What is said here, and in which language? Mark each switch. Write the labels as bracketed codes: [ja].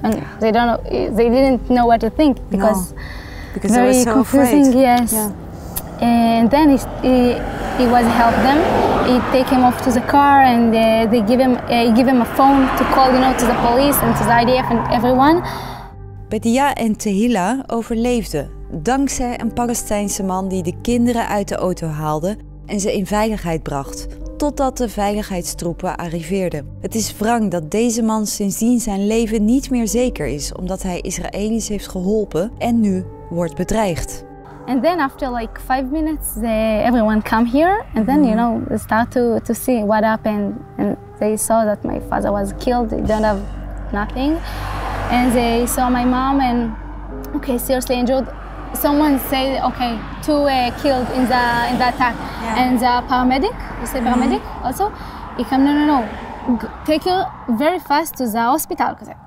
[en] And they didn't know what to think because they were so confusing, afraid. Yes. Yeah. And then he was help them. He take him off to the car, and they give him a phone to call, to the police and to the IDF and everyone. [nl] Bedia en Tehila overleefden dankzij een Palestijnse man die de kinderen uit de auto haalde en ze in veiligheid bracht, totdat de veiligheidstroepen arriveerden. Het is wrang dat deze man sindsdien zijn leven niet meer zeker is, omdat hij Israëli's heeft geholpen en nu wordt bedreigd. [en] And then after like 5 minutes, everyone come here, and then they start to see what happened, and they saw that my father was killed. They don't have nothing, and they saw my mom and seriously injured. Someone said two killed in the attack, and the paramedic, you say paramedic also, he come no, take her very fast to the hospital.